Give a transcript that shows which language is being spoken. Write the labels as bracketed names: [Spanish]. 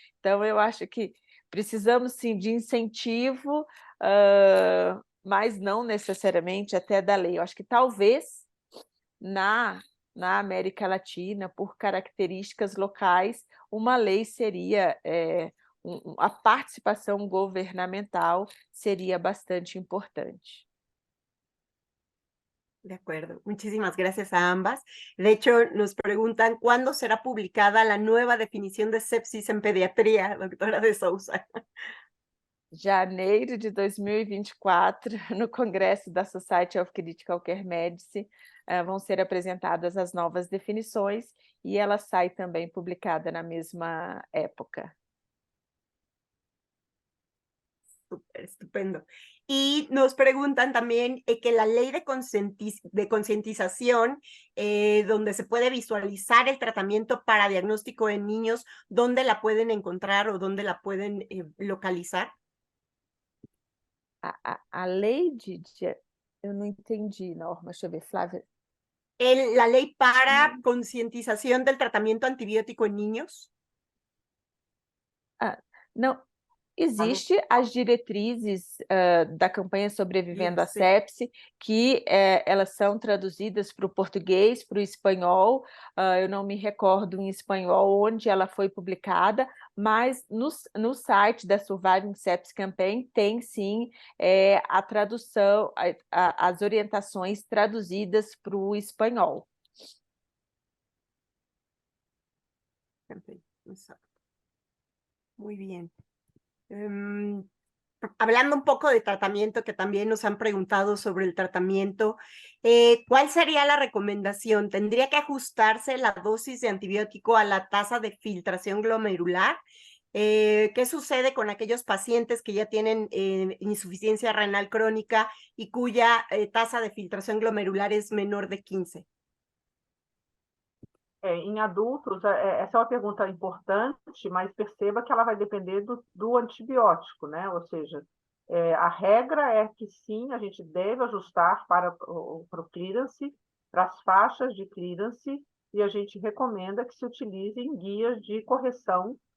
[Portuguese] Então, eu acho que precisamos, sim, de incentivo, mas não necessariamente até da lei. Eu acho que talvez na América Latina, por características locais, uma lei seria, a participação governamental seria bastante importante. [Spanish] De acuerdo, muchísimas gracias a ambas. De hecho, nos preguntan cuándo será publicada la nueva definición de sepsis en pediatría, doctora de Souza. [Portuguese] Janeiro de 2024, no Congresso da Society of Critical Care Medicine, vão ser apresentadas as novas definições e ela sai também publicada na mesma época. [Spanish] Súper, estupendo. Y nos preguntan también que la ley de concientización, donde se puede visualizar el tratamiento para diagnóstico en niños, ¿dónde la pueden encontrar o dónde la pueden localizar? [Portuguese] A lei eu não entendi, Norma, deixa eu ver, Flávia. [Spanish] La ley para concientización del tratamiento antibiótico en niños. [Portuguese] Não, existe as diretrizes da campanha Sobrevivendo à Sepse, que elas são traduzidas para o português, para o espanhol, eu não me recordo em espanhol onde ela foi publicada, mas no site da Surviving Sepsis Campaign tem sim a tradução, as orientações traduzidas para o espanhol. [Spanish] Muy bien. Hablando un poco de tratamiento, que también nos han preguntado sobre el tratamiento, ¿cuál sería la recomendación? ¿Tendría que ajustarse la dosis de antibiótico a la tasa de filtración glomerular? ¿Qué sucede con aquellos pacientes que ya tienen insuficiencia renal crónica y cuya tasa de filtración glomerular es menor de 15? [Portuguese] Em adultos, essa é uma pergunta importante, mas perceba que ela vai depender do antibiótico, né? Ou seja, a regra é que sim, a gente deve ajustar para o clearance, para as faixas de clearance, e a gente recomenda que se utilizem guias de correção